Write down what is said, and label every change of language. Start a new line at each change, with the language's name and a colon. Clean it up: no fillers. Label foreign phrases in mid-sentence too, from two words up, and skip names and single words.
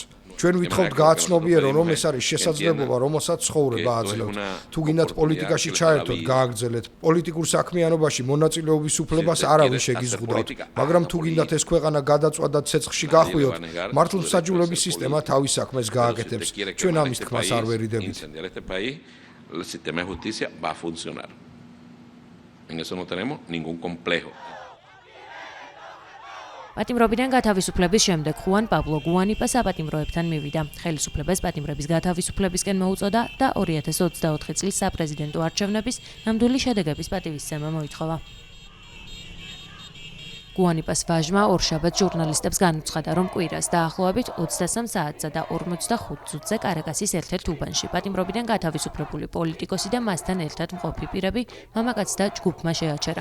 Georgian: ჩვენ ვითხოვთ გააცნობიერონ, რომ ეს არის შესაძლებლობა, რომელსაც ცხოვრება აძლევთ. თუ გინდათ პოლიტიკაში ჩაერთოთ, გააგრძელეთ. პოლიტიკურ საქმიანობაში მონაწილეობის უფლებას არავინ შეგიზღუდავთ, მაგრამ თუ გინდათ ეს ქვეყანა გადაწვადად ცეცხლში გახვიოთ, მართლმსაჯულების სისტემა თავის საქმეს გააკეთებს. ჩვენ ამის თქმას არ ვერიდებით.
Spanish: El sistema de justicia va a funcionar. En eso no tenemos ningún complejo.
Georgian: პატიმრობიდან გათავისუფლების შემდეგ ხუან პაბლო გუანიპა საპატიმროებთან მივიდა. ხელისუფლებას პატიმრების გათავისუფლებისკენ მოუწოდა და 2024 წლის საპრეზიდენტო არჩევნების ნამდვილი შედეგების პატივისცემა მოითხოვა. გუანიპას ვაჟმა ორშაბათს ჟურნალისტებს განუცხადა, რომ კვირას დაახლოებით 23 საათსა და 45 წუთზე კარაკასის ერთ-ერთ უბანში პატიმრობიდან გათავისუფლებული პოლიტიკოსი და მასთან ერთად მყოფი პირები მამაკაც და ჯგუფმა შეაჩერა.